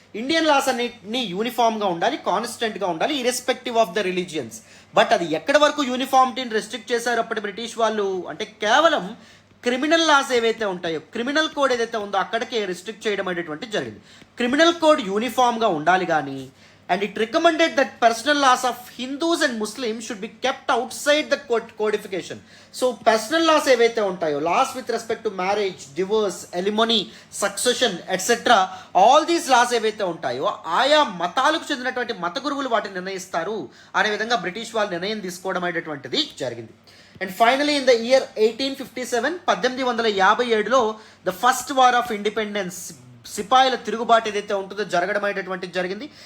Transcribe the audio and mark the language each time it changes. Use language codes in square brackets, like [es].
[te] Indian loss అన్నిటినీ యూనిఫామ్గా ఉండాలి, కాన్స్టెంట్గా ఉండాలి, [en] Irrespective of the religions. [te] But అది ఎక్కడి వరకు యూనిఫార్మిటీని రెస్ట్రిక్ట్ చేశారు అప్పటి బ్రిటిష్ వాళ్ళు అంటే కేవలం క్రిమినల్ లాస్ ఏవైతే ఉంటాయో, క్రిమినల్ కోడ్ ఏదైతే ఉందో అక్కడికే రిస్ట్రిక్ట్ చేయడం అనేటువంటి జరిగింది. క్రిమినల్ కోడ్ యూనిఫామ్గా ఉండాలి కానీ [en] and it recommended that personal laws of Hindus and Muslims should be kept outside the codification. So personal laws [te] ఏవైతే ఉంటాయో, [en] laws with respect to marriage, divorce, alimony, succession, etc., all these laws [te] ఏవైతే ఉంటాయో ఆయా మతాలకు చెందినటువంటి మత గురువులు వాటిని నిర్ణయిస్తారు అనే విధంగా బ్రిటిష్ వాళ్ళు నిర్ణయం తీసుకోవడం అనేటువంటిది జరిగింది. [en] and finally in the year 1857, [te] 1857లో [en] the first war of independence, [te] సిపాయిల తిరుగుబాటు ఏదైతే ఉంటుందో జరగడం అనేటటువంటిది జరిగింది.